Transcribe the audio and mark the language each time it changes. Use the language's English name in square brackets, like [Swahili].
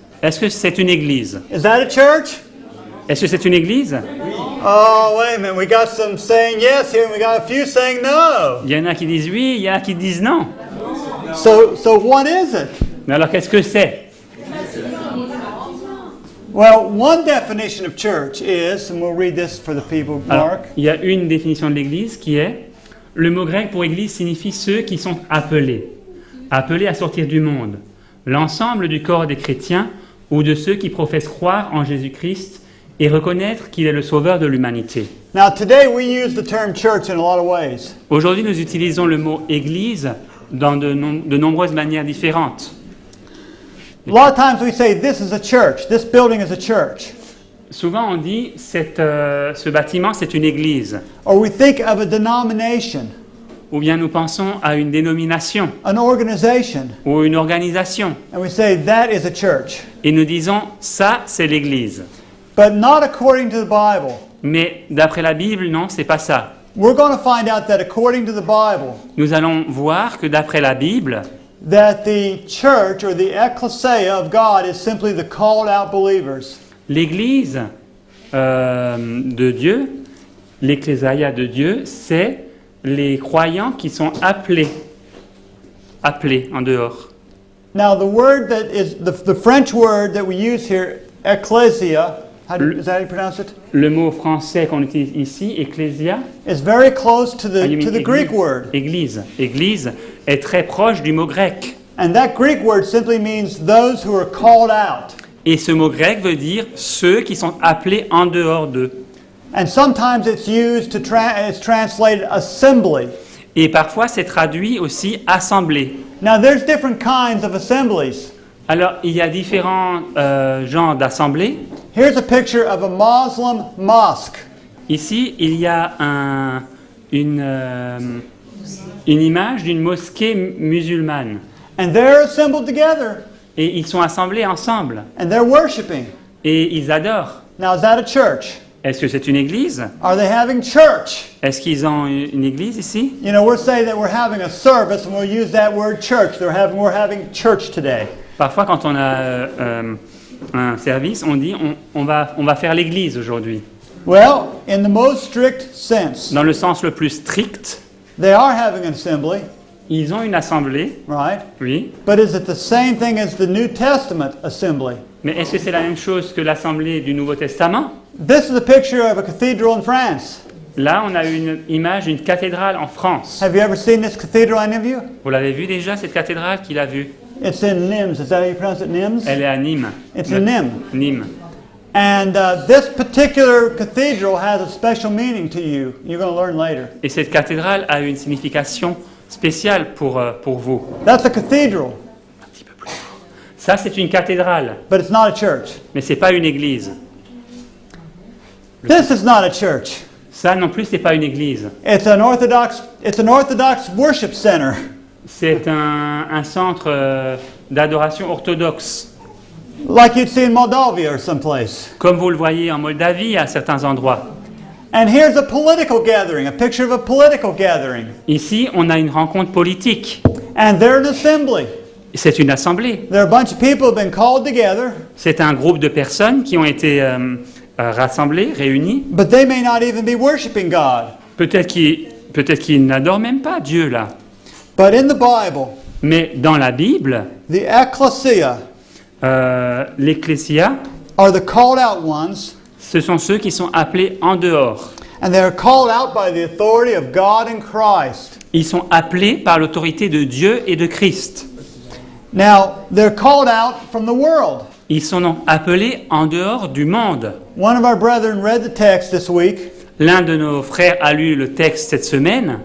[French] Est-ce que c'est une église? [English] Is that a church? [French] Est-ce que c'est une église? [English] Oh, wait a minute. We got some saying yes here and we got a few saying no. [French] Il y en a qui disent oui, il y en a qui disent non. [English] So what is it? [French] Mais alors qu'est-ce que c'est? [English] Well, one definition of church is, and we'll read this for the people, [French] Alors, [English] Mark. [French] il y a une définition de l'église qui est, le mot grec pour église signifie ceux qui sont appelés à sortir du monde, l'ensemble du corps des chrétiens ou de ceux qui professent croire en Jésus-Christ et reconnaître qu'il est le sauveur de l'humanité. [English] Now, today we use the term church in a lot of ways. [French] Aujourd'hui, nous utilisons le mot église dans de nombreuses manières différentes. [English] A lot of times we say this is a church, this building is a church. [French] Souvent, on dit ce bâtiment, c'est une église. [English] Or we think of a denomination, [French] Ou bien nous pensons à une dénomination [English] an organization, [French] ou une organisation. [English] and we say that is a church. [French] Et nous disons, ça, c'est l'église. [English] But not according to the Bible. [French] Mais d'après la Bible, non, c'est pas ça. [English] We're going to find out that according to the Bible, [French] Nous allons voir que d'après la Bible, [English] that the church or the ecclesia of God is simply the called out believers. [French] l'église de Dieu, l'ecclésiat de Dieu, c'est les croyants qui sont appelés en dehors. [English] Now the word that is the French word that we use here, ecclesia, is that how you pronounce it? [French] Le mot français qu'on utilise ici, ecclésia, [English] Is very close to you mean the Greek word. [French] Église. Église est très proche du mot grec. [English] And that Greek word simply means those who are called out. [French] Et ce mot grec veut dire ceux qui sont appelés en dehors d'eux. [English] And sometimes it's used to it's translated assembly. [French] Et parfois, c'est traduit aussi assemblée. [English] Now there's different kinds of assemblies. [French] Alors, il y a différents genres d'assemblées. [English] Here's a picture of a Muslim mosque. [French] Ici, il y a une image d'une mosquée musulmane. [English] And they're assembled together. [French] Et ils sont assemblés ensemble. [English] And they're worshiping. [French] Et ils adorent. [English] Now is that a church? [French] Est-ce que c'est une église? [English] Are they having church? [French] Est-ce qu'ils ont une église ici? [English] You know, we're saying that we're having a service and we'll use that word church. We're having church today. [French] Parfois, quand on a un service, on dit on va faire l'église aujourd'hui. [English] Well, in the most strict sense, [French] Dans le sens le plus strict, [English] they are having an assembly, [French] ils ont une assemblée, [English] right? [French] oui. [English] But is it the same thing as the New Testament assembly? [French] Mais est-ce que c'est la même chose que l'assemblée du Nouveau Testament? [English] This is a picture of a cathedral in France. [French] Là, on a une image d'une cathédrale en France. [English] Have you ever seen this cathedral, any of you? [French] Vous l'avez vu déjà, cette cathédrale qu'il a vue? [English] It's in Nims. Is that how you pronounce it, Nims? [French] Elle est à Nîmes. [English] It's in Nîmes. [French] Nîmes. [English] And this particular cathedral has a special meaning to you. You're going to learn later. [French] Et cette cathédrale a une signification spécial pour vous. [English] That's a cathedral, [French] Un petit peu plus fort. Ça, c'est une cathédrale, [English] but it's not a church. [French] mais c'est pas une église. [English] This is not a church. [French] Ça non plus, c'est pas une église. [English] It's an Orthodox worship center. [French] C'est un centre d'adoration orthodoxe, [English] Like you'd see in Moldavia or someplace. [French] comme vous le voyez en Moldavie à certains endroits. [English] And here's a political gathering, a picture of a political gathering. [French] Ici, on a une rencontre politique. [English] And they're an assembly. [French] C'est une assemblée. [English] There are a bunch of people who have been called together, [French] C'est un groupe de personnes qui ont été rassemblées, réunies. [English] but they may not even be worshiping God. [French] Peut-être qu'ils n'adorent même pas Dieu là. [English] But in the Bible, [French] Mais dans la Bible, [English] the ecclesia [French] l'ecclésia, [English] are the called out ones, [French] ce sont ceux qui sont appelés en dehors. [English] and they are called out by the authority of God and Christ. [French] Ils sont appelés par l'autorité de Dieu et de Christ. [English] Now, they're called out from the world. [French] Ils sont donc appelés en dehors du monde. [English] One of our brethren read the text this week [French] L'un de nos frères a lu le texte cette semaine